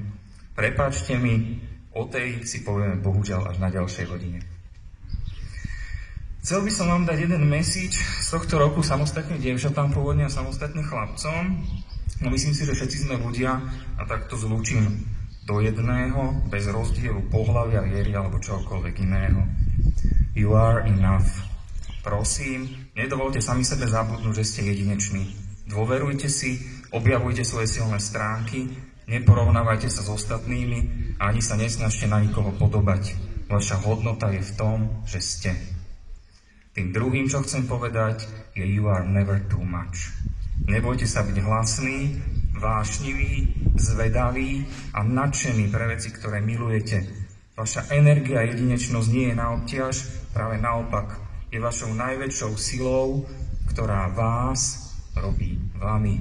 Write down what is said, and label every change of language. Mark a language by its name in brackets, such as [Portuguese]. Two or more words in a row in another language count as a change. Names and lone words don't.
[Slovak] Prepáčte mi, o tej si povieme bohužiaľ až na ďalšej hodine. Chcel by som vám dať jeden message z tohto roku samostatne dievčatám pôvodne a samostatne chlapcom. No myslím si, že všetci sme ľudia a tak to zlúčim do jedného, bez rozdielu pohlavia, viery alebo čokoľvek iného. [English] You are enough. [Slovak] Prosím, nedovolte sami sebe zabudnúť, že ste jedineční. Dôverujte si, objavujte svoje silné stránky, neporovnávajte sa s ostatnými a ani sa nesnažte na nikoho podobať. Vaša hodnota je v tom, že ste. Tým druhým, čo chcem povedať, je [English] you are never too much. [Slovak] Nebojte sa byť hlasný, vášnivý, zvedavý a nadšený pre veci, ktoré milujete. Vaša energia a jedinečnosť nie je na obťaž, práve naopak. Je vašou najväčšou silou, ktorá vás robí vami.